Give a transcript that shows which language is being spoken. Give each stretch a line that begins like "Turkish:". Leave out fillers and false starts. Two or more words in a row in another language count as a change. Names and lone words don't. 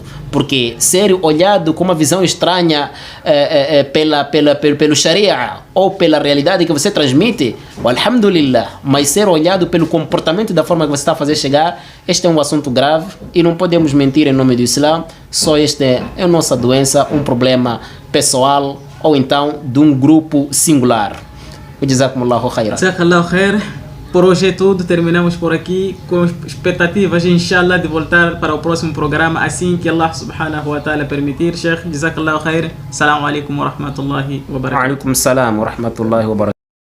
Portuguese: Porque ser olhado com uma visão estranha pelo Sharia ou pela realidade que você transmite, alhamdulillah, mas ser olhado pelo comportamento da forma que você está a fazer chegar, este é um assunto grave e não podemos mentir em nome do Islã. Só este é a nossa doença, um problema pessoal ou então de um grupo singular.
Arabic: جزاكم الله خيرا. جزاك الله خير.
Portuguese: Por hoje é tudo, terminamos por aqui com expectativas, inshallah, de voltar para o próximo programa assim que Allah
Arabic: سبحانه وتعالى
Portuguese: permitir. Sheikh,
Arabic: جزاك الله خير. السلام عليكم ورحمة الله وبركاته. وعليكم السلام ورحمة الله وبركاته.